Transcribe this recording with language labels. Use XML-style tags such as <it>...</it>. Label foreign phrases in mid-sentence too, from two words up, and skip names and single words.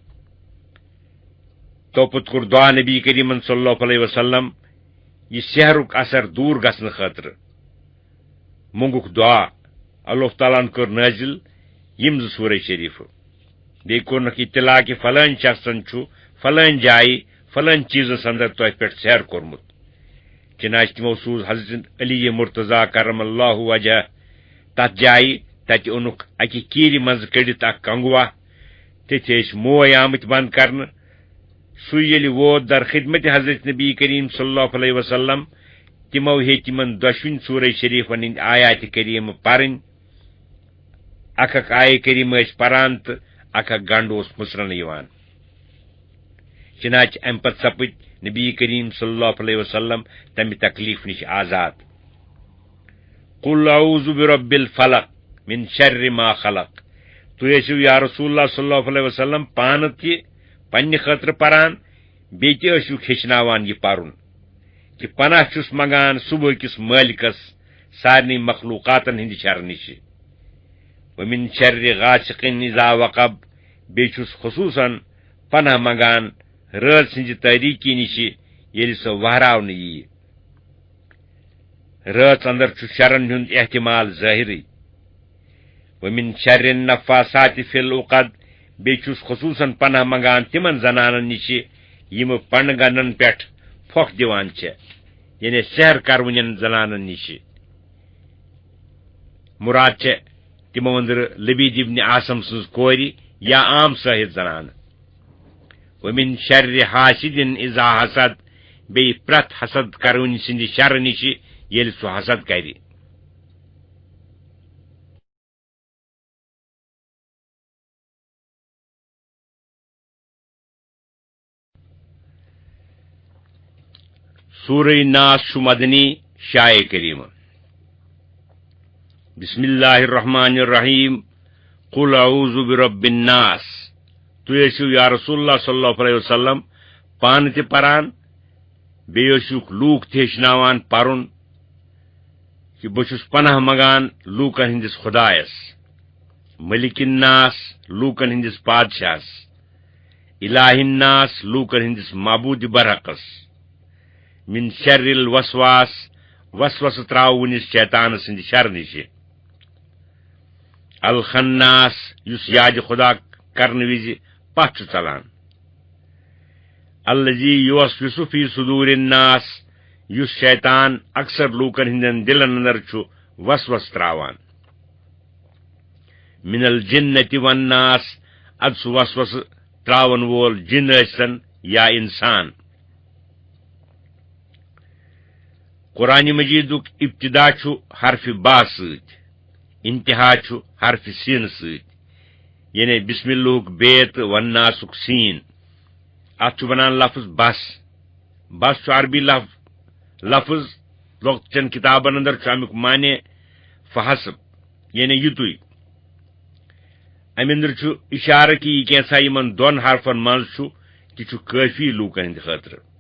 <ks>توپت کوٚر دعا نبی کریمن</ks> <ar>صلی اللہ علیہ وسلم</ar> <ks>یہ سحرُک اثر دوٗر گژھنہٕ خٲطرٕ مونگُکھ دعا</ks> <ar>اللہ تعالیٰ</ar> <ks>ہن کٔر نٲزِل یم زٕ سورہ شریف بیٚیہِ کوٚرنکھ اطلاع کہ فلٲنۍ شخصن چھُ فلٲنۍ جایہِ فلٲنۍ چیٖزس اندر تۄہہِ پٮ۪ٹھ سیر کوٚرمُت چنانچہ تِمو سوٗز حضرت علی مرتضیٰ</ks> <ar>کرم اللہ</ar> <ks>وجہ تتھ جایہِ تتہِ اوٚنُکھ اکہِ کیٖرِ منٛزٕ کٔڑِتھ اکھ کنگوا تٔتھۍ ٲسۍ موے آمٕتۍ بنٛد کرنہٕ سُے ییٚلہِ ووت در خدمت حضرت نبی کریم</ks> <ar>صلی اللہ علیہ وسلم</ar> <ks>تِمو ہیٚتۍ یِمن دۄشوٕنی سورہ شریفن ہٕنٛدۍ آیاتِ کریٖمہٕ پرٕنۍ اکھ آیہِ کریٖمہٕ ٲسۍ پران تہٕ اکھ گنڈ اوس مٕژرنہٕ یِوان چنانچہ امہِ پتہٕ سپٕدۍ نبی کریم</ks> <ar>صلی اللہ علیہ وسلم</ar> <ks>تمہِ تکلیف نش آزاد</ks> <ar>قل اعوذ برب الفلق من شر ما خلق</ar> <ks>تُہۍ ٲسِو</ks> <ar>یا رسول اللہ صلی اللہ علیہ وسلم</ar> <ks>پانہٕ تہِ پننہِ خٲطرٕ پران بیٚیہِ تہِ ٲسِوکھ ہیٚچھناوان یہِ پرُن کہ پناہ چھُس منگان صبحکِس مٲلکس سارنٕے مخلوقاتن ہٕنٛدِ شرٕ نِش</ks> <ar>ومن شر غاسق اذا وقب</ar> <ks>بیٚیہِ چھُس خصوٗصن پناہ منگان رٲژ سٕنزِ تٲریٖکی نِش ییٚلہِ سۄ وہراونہٕ ییہِ رٲژ اندر چھُ شرن ہُنٛد احتمال ظٲہرٕے</ks> <ar>ومن شر النفاثات فی العقد</ar> <ks>بیٚیہِ چھُس خصوٗصن پناہ منگان تِمن زنانن نِش یِمہٕ پنہٕ گنڈن پٮ۪ٹھ پھۄکھ دِوان چھےٚ یعنی سحر کرونٮ۪ن زنانن نِش مراد چھےٚ تِمو أنٛدرٕ لبیٖد ابن عاصم سٕنٛز کورِ یا عام سٲہِد زنانہٕ</ks> <ar>ومن شر حاسد اذا حسد</ar> <ks>بیٚیہِ پرٛٮ۪تھ حسد کرونہِ سٕنٛدِ شرٕ نِش ییٚلہِ سُہ حسد کرِ سورہ ناس چھُ مدنی شایع کریٖمہٕ</ks> <ar>بسم اللہ الرحمن الرحیم قل اعوذ برب الناس</ar> <ks>تُہۍ ٲسِو یا</ks> <ar>رسول اللہ صلی اللہ علیہ وسلم</ar> <ks>پانہٕ تہِ پران بیٚیہِ ٲسِوکھ لوٗکھ تہِ ہیٚچھناوان پرُن کہ بہٕ چھُس پناہ منگان لوٗکن ہٕنٛدِس خۄدایس</ks> <ar>ملک الناس</ar> <ks>لوٗکن ہٕنٛدِس بادشاہس</ks> <ar>الہ الناس</ar> <ks>لوٗکن ہٕنٛدِس معبوٗدِ برحقس</ks> <ar>من شر الوسواس</ar> <ks>وسوسہٕ تراوٕنِس شیطان سٕنٛدِ شرٕ نِش الخناس یُس یادِ خدا کرنہٕ وِزِ پتھ چھُ ژلان</ks> <ar>الذی یوسوسُ فی صدور الناس</ar> <ks>یُس شیطان اکثر لوٗکن ہٕنٛدٮ۪ن دلن اندر چھُ وسوس تراوان</ks> <ar>من الجنة والناس</ar> <ks>اد سُہ وسوسہٕ تراون وول جن ٲسۍتن یا انسان قرآن مجیدُک ابتدا چھُ حرفِ با سۭتۍ انتہا چھُ حرفِ سیٖنہٕ سۭتۍ یعنی بسم اللہُک بے تہٕ والناسُک سیٖن اتھ چھُ ونان لفظ بس بس چھُ عربی لفظ لۄکچن کتابن اندر چھُ امیُک معنی فحسب یعنی یُتُے امہِ اندر چھُ اشارٕ کہِ یہِ کینٛژھا یِمن دۄن حرفن منٛز چھُ تہِ چھُ کٲفی لوٗکن ہٕنٛدِ خٲطرٕ</ks>